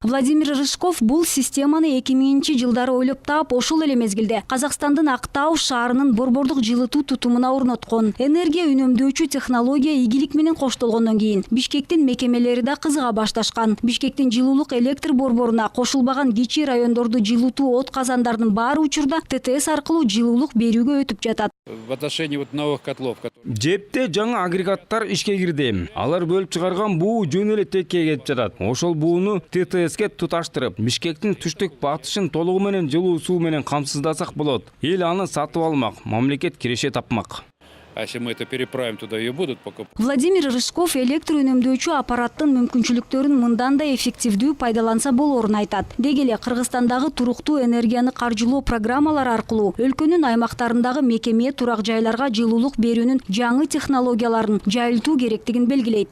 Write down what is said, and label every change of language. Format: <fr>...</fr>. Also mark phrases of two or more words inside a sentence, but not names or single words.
<ky>Владимир Рыжков бул системаны 2000 жылдары ойлоп таап, ошол эле мезгилде Казакстандын Актау шаарынын борбордук жылытуу тутумуна орноткон. Энергия үнөмдөөчү технология ийгилик менен коштолгондон кийин Бишкектин мекемелери да кызыга башташкан. Бишкектин жылуулук электр борборуна кошулбаган кичи райондорду жылытуу от казандарынын баары учурда ТТС аркылуу жылуулук берүүгө өтүп жатат.</ky> <ru>В отношении новых котлов,</ru> <ky>Жепте жаңы агрегаттар ишке кирди. Алар бөлүп чыгарган буу жөн эле текке кетип жатат. Ошол бууну ТТСке туташтырып, Бишкектин түштүк батышын толугу менен жылуу суу менен камсыздасак болот. Эл аны сатып алмак, мамлекет киреше тапмак.</ky> <ru>а если мы это переправим туда, ее будут покупать.</ru> <ky>Владимир Рыжков электр үнөмдөөчү аппараттын мүмкүнчүлүктөрүн мындан да эффективдүү пайдаланса болорун айтат. Деги эле Кыргызстандагы туруктуу энергияны каржылоо программалары аркылуу өлкөнүн аймактарындагы мекеме турак жайларга жылуулук берүүнүн жаңы технологияларын жайылтуу керектигин белгилейт.</ky>